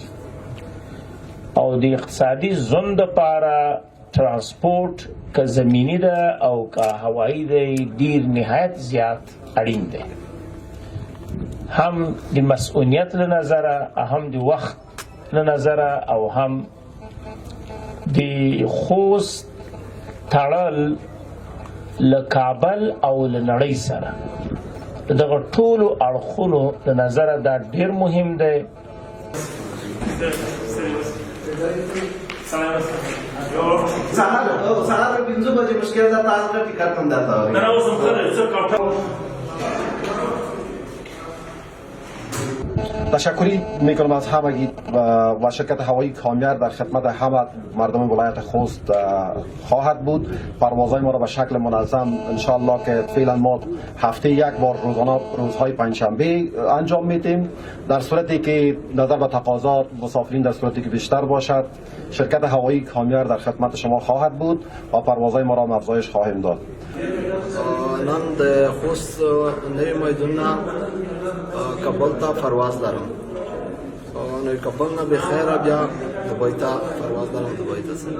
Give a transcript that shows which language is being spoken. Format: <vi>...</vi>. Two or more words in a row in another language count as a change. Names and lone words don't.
<ps>او د اقتصادي زون دپاره ترانسپورټ که زمینی ده او که هوایي دی ډېر نهایت زیات اړین دی، هم د مسؤلیت له نظره، هم د وخت له نظره او هم د خوست تړل له کابل او له نړۍ سره دغه ټولو اړخونو له نظره دا ډېر مهم دی. سهار 5 بجې مشکل ده، تاسو ته ټیکټ هم درته</ps> <fa>تشکری میکنم از همگی و شرکت هوایی کامیار در خدمت همه مردم ولایت خوست خواهد بود. پروازهای ما را به شکل منظم انشاءالله که فعلا ما هفته یک بار روزانه روزهای پنجشنبه انجام میدیم. در صورتی که نظر به تقاضا مسافرین در صورتی که بیشتر باشد شرکت هوایی کامیار در خدمت شما خواهد بود و پروازهای ما را افزایش خواهیم داد.</fa> <ps>نن د خوست نوی میدون کابل ته پرواز لرم نو کابل نه بخیره بیا دوبۍ ته پرواز لرم، دوبۍ ته</ps>